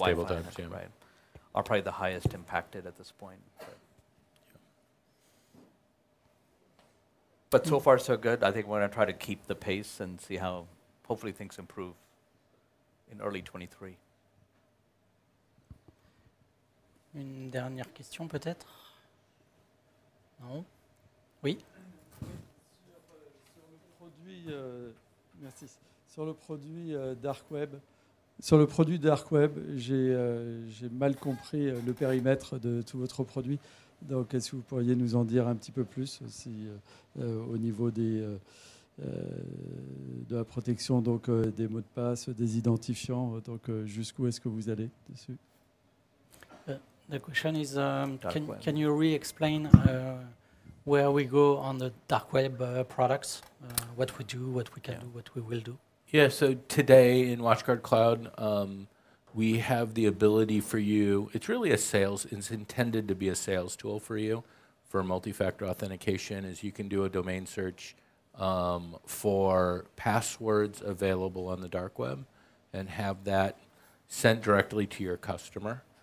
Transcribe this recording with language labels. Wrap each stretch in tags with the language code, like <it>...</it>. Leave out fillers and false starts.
<en>tabletops, right, are probably the highest impacted at this point. But so far so good. I think we're going to try to keep the pace and see how hopefully things improve in early 23.</en> <fr>Une dernière question peut-être? Non? Oui? Merci. Sur le produit Dark Web, j'ai mal compris le périmètre de tout votre produit. Donc, est-ce que vous pourriez nous en dire un petit peu plus aussi, au niveau de la protection des mots de passe, des identifiants, jusqu'où est-ce que vous allez dessus?</fr> <en>The question is, can you re-explain where we go on the dark web products, what we do, what we can do, what we will do? Yeah, so today in WatchGuard Cloud, we have the ability for you, it's intended to be a sales tool for you for multi-factor authentication, is you can do a domain search for passwords available on the dark web and have that sent directly to your customer.</en>